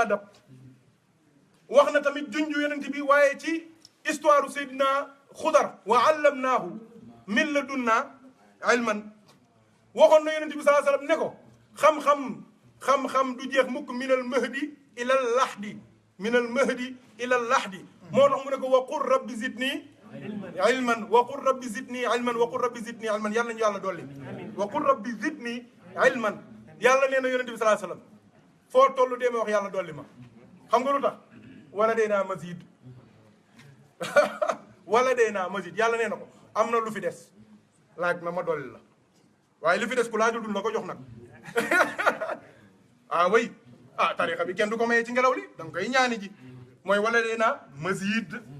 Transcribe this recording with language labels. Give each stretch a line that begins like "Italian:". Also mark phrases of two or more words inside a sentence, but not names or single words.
Wolof: dab wax na tamit junju yonent bi waaye ci histoire Seydina Xudar wa
Arabic: علمناه من لدنا علما
Wolof: waxoon na yonent bi
Arabic: صلى الله عليه وسلم
Wolof: ne ko xam-xam du jeex mukk
Arabic: من المهد إلى اللحد من المهد إلى اللحد
Wolof: moo tax mu ne ko
Arabic: وقل رب زدني علما وقل رب زدني علما وقل رب زدني علما
Wolof: yàlla nañu yàlla dolli
Arabic: وقل رب زدني علما
Wolof: yàlla nee na yonent bi
Arabic: صلى الله عليه وسلم
Wolof: foo tollu dee ma wax yàlla dolli ma xam nga lu tax wala day naa mazid wala day naa mazid yàlla nee na ko am na lu fi des laaj ma dolli la waaye li fi des ku laajul dul na ko jox nag ah oui ah tarixa bi kenn du ko mayee ci ngelaw li da nga koy ñaani ji mooy wala day naa mazid